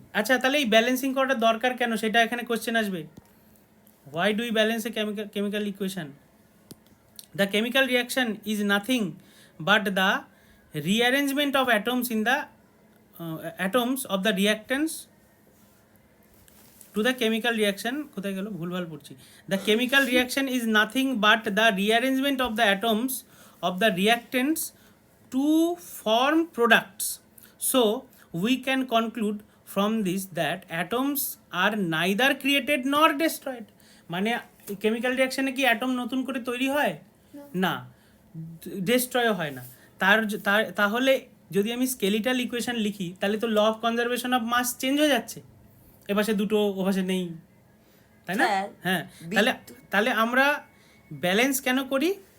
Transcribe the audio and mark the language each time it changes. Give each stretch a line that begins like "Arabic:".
Bangla: আচ্ছা, তাহলে এই ব্যালেন্সিং করাটা দরকার কেন সেটা এখানে কোশ্চেন আসবে।
English: Why do you balance a chemical equation? The chemical reaction is nothing but the rearrangement of atoms in the atoms of the reactants to the chemical reaction.
Bangla: কোথায় গেল, ভুলভাল পড়ছি।
English: The chemical reaction is nothing but the rearrangement of the atoms of the reactants to form products. So we can conclude from this that atoms are neither created nor destroyed.
Bangla: মানে chemical রিয়াকশনে কি atom নতুন করে তৈরি হয়? না, ডেস্ট্রয়ও হয় না। তাহলে যদি আমি স্কেলিটাল ইকুয়েশন লিখি তাহলে তো law of conservation of mass change হয়ে যাচ্ছে, এপাশে দুটো ওপাশে নেই, তাই না? হ্যাঁ, তাহলে আমরা ব্যালেন্স কেন করি?